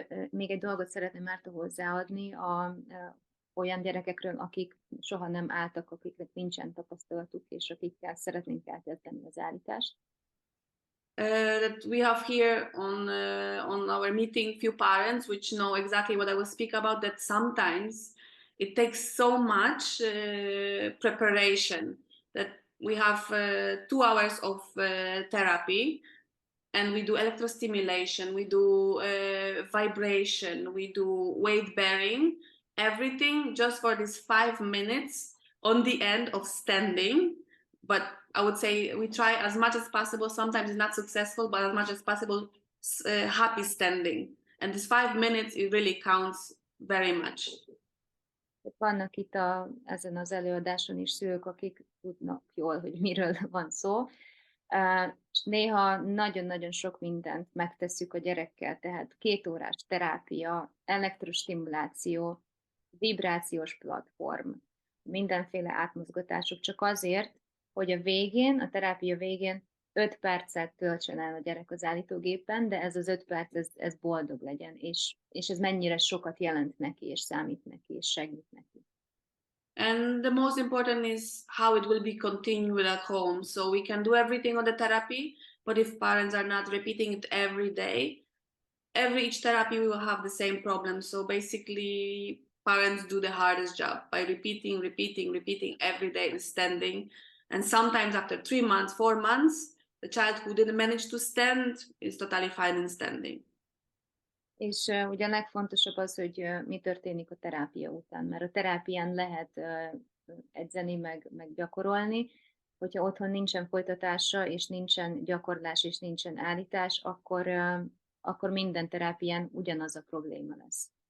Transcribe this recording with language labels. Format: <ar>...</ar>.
<hu>Még egy dolgot szeretném Márta hozzáadni olyan gyerekekről, akik soha nem álltak, akiknek nincsen tapasztalatuk, és akikkel szeretnénk elkezdeni az állítást.</hu> <en>That we have here on our meeting few parents which know exactly what I will speak about, that sometimes it takes so much preparation that we have 2 hours of therapy, and we do electrostimulation, we do vibration, we do weight bearing, everything just for these 5 minutes on the end of standing. But I would say we try as much as possible. Sometimes it's not successful, but as much as possible, happy standing. And this 5 minutes, it really counts very much.</en> <hu>Vannak itt ezen az előadáson is szülők, akik tudnak jól, hogy miről van szó. És néha nagyon-nagyon sok mindent megtesszük a gyerekkel, tehát 2 órás terápia, elektrostimuláció, vibrációs platform, mindenféle átmozgatások, csak azért, hogy a terápia végén 5 percet töltsön el a gyerek az állítógépen, de ez az 5 perc, ez boldog legyen, és ez mennyire sokat jelent neki, és számít neki, és segít neki.</hu> <en>And the most important is how it will be continued at home. So we can do everything on the therapy, but if parents are not repeating it every day, each therapy we will have the same problem. So basically, parents do the hardest job by repeating every day with standing. And sometimes after 3 months, 4 months, the child who didn't manage to stand is totally fine in standing.</en> <hu>És ugye a legfontosabb az, hogy mi történik a terápia után, mert a terápián lehet edzeni, meg gyakorolni, hogyha otthon nincsen folytatása, és nincsen gyakorlás, és nincsen állítás, akkor minden terápián ugyanaz a probléma lesz.</hu>